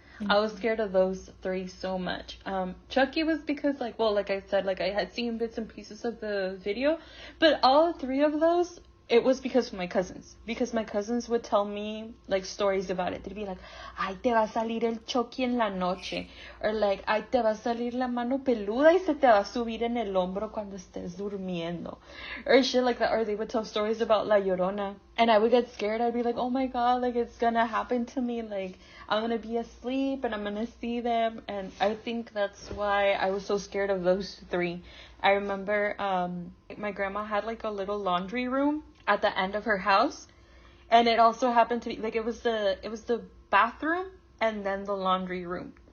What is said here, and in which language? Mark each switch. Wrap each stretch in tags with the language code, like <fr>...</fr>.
<en>I was scared of those three so much. Chucky was because, like, well, like I said, like I had seen bits and pieces of the video, but all three of those, it was because of my cousins. Because my cousins would tell me, like, stories about it. They'd be like,</en> <es>ay, te va a salir el Chucky en la noche.</es> <en>Or, like,</en> <es>ay, te va a salir la mano peluda y se te va a subir en el hombro cuando estés durmiendo.</es> <en>Or shit like that. Or they would tell stories about La Llorona. And I would get scared. I'd be like, oh my god, like, it's gonna happen to me. Like, I'm gonna be asleep and I'm gonna see them. And I think that's why I was so scared of those three. I remember my grandma had like a little laundry room at the end of her house, and it also happened to be like it was the bathroom and then the laundry room.</en>